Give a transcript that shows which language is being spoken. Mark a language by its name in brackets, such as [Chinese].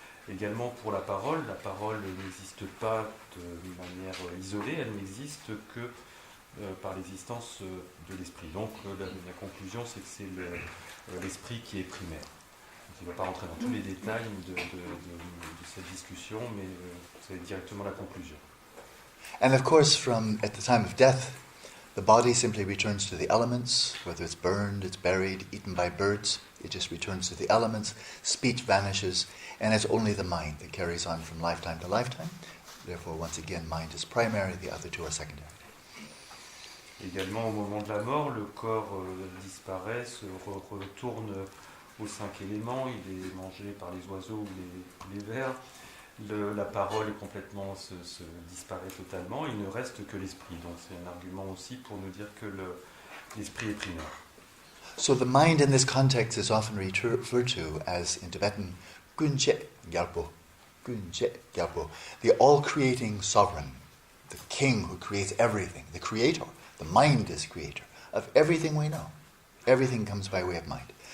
[French] Également pour la parole n'existe pas de manière isolée, elle n'existe que par l'existence de l'esprit. Donc la conclusion, c'est que c'est l'esprit qui est primaire. Je ne vais pas rentrer dans tous les détails de cette discussion, mais c'est directement la conclusion. [English] And of course, at the time of death, the body simply returns to the elements, whether it's burned, it's buried, eaten by birds, it just returns to the elements, speech vanishes, and it's only the mind that carries on from lifetime to lifetime. Therefore, once again, mind is primary, the other 2 are secondary. [French] Également, au moment de la mort, le corps disparaît, se retourne aux 5 éléments, il est mangé par les oiseaux ou les vers. La parole est complètement se disparaît totalement, il ne reste que l'esprit. Donc c'est un argument aussi pour nous dire que l'esprit est primaire. [English] So the mind in this context is often referred to as, in Tibetan, Kunche Gyalpo. Kunche Gyalpo. The all-creating sovereign, the king who creates everything, the creator. The mind is creator of everything we know. Everything comes by way of mind.